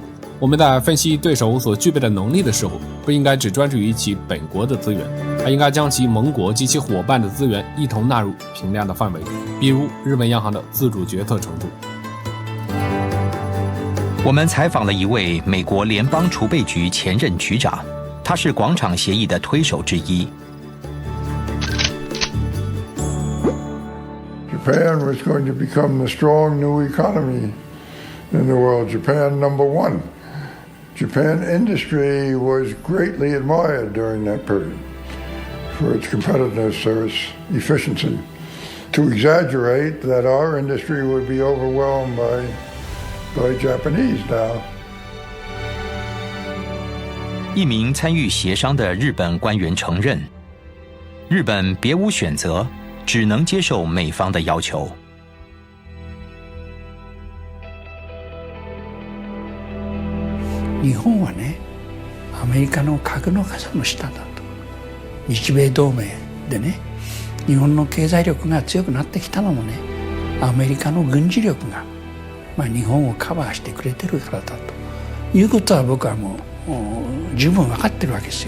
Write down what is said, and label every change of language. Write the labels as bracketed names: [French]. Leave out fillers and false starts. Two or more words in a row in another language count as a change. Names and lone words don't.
[Chinese] 我们在分析对手所具备的能力的时候，不应该只专注于其本国的资源，还应该将其盟国及其伙伴的资源一同纳入评量的范围，比如日本央行的自主决策程度。我们采访了一位美国联邦储备局前任局长，他是广场协议的推手之一。 [English] Japan was going to become the strong new economy in the world. Japan #1. Japan industry was greatly admired during that period for its competitiveness or its efficiency. To exaggerate that our industry would be overwhelmed by Japanese now. [Chinese] 一名参与协商的日本官员承认，日本别无选择，只能接受美方的要求。 [Japanese] 日本はね、アメリカの核の傘の下だと。日米同盟でね、日本の経済力が強くなってきたのもね、アメリカの軍事力が、日本をカバーしてくれてるからだということは僕はもう十分分かってるわけですよ。